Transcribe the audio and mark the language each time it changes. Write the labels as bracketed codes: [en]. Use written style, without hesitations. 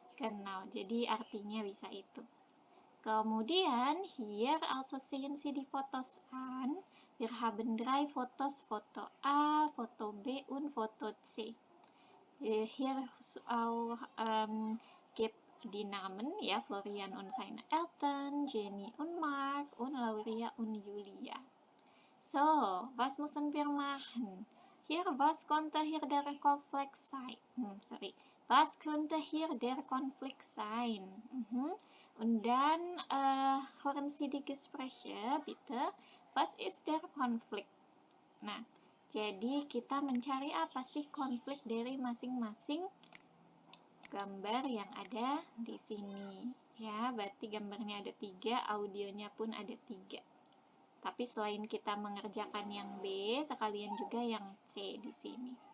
[id] Genau, jadi artinya bisa itu. [de] Kemudian hier also sehen Sie die Fotos an. Wir haben 3 Fotos, Foto A, Foto B und Foto C. Hier auch gibt die Namen ja, Florian und seine Eltern, Jenny und Mark und Lauria und Julia. So, was müssen wir machen? Hier, was könnte hier der Konflikt sein? Was könnte hier der Konflikt sein? Und dann hören Sie die Gespräche, bitte. Was ist der Konflikt? [id] Nah, jadi kita mencari apa sih konflik dari masing-masing gambar yang ada di sini. Ya, berarti gambarnya ada 3, audionya pun ada 3. Tapi selain kita mengerjakan yang B, sekalian juga yang C di sini.